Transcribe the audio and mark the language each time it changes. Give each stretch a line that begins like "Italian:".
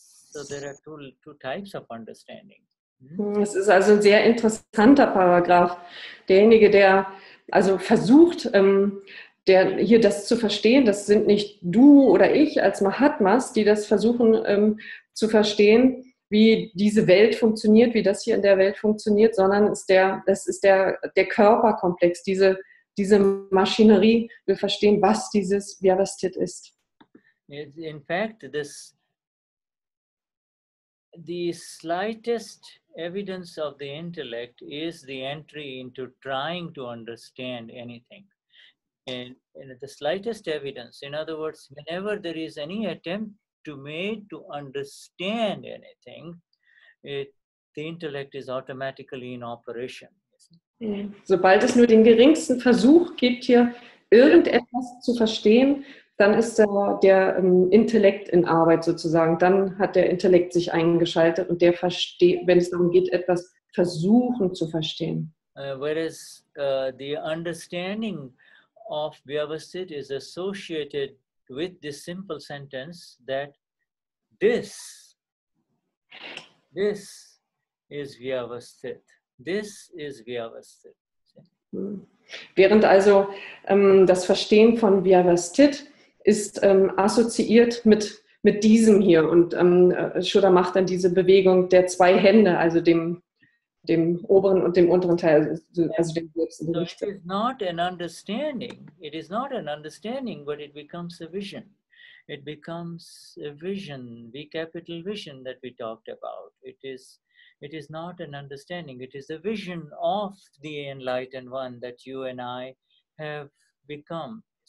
English: So there are two types of understanding.
German: Es ist also ein sehr interessanter Paragraph. Derjenige, der also versucht, der hier das zu verstehen, das sind nicht du oder ich als Mahatmas, die das versuchen zu verstehen, wie diese Welt funktioniert, wie das hier in der Welt funktioniert, sondern das ist der Körperkomplex, diese Maschinerie will verstehen, was dieses Vyavasthit ist.
English: In fact, the slightest evidence of the intellect is the entry into trying to understand anything. in the slightest evidence. In other words, whenever there is any attempt to understand anything, the intellect is automatically in operation.
German: Sobald es nur den geringsten Versuch gibt, hier irgendetwas zu verstehen, dann ist der Intellekt in Arbeit sozusagen. Dann hat der Intellekt sich eingeschaltet und der versteht, wenn es darum geht, etwas versuchen zu verstehen. Whereas the understanding of Vyavasthit is associated with this simple sentence that this is Vyavasthit. This is Vyavasthit. Während also das Verstehen von Vyavasthit ist assoziiert mit diesem hier. Und Shuddha macht dann diese Bewegung der zwei Hände, also dem oberen und dem unteren Teil, also dem Selbst.
English: So it is not an understanding. It is not an understanding, but it becomes a vision. It becomes a vision, V capital vision that we talked about. It is not an understanding. It is a vision of the enlightened one that you and I have become.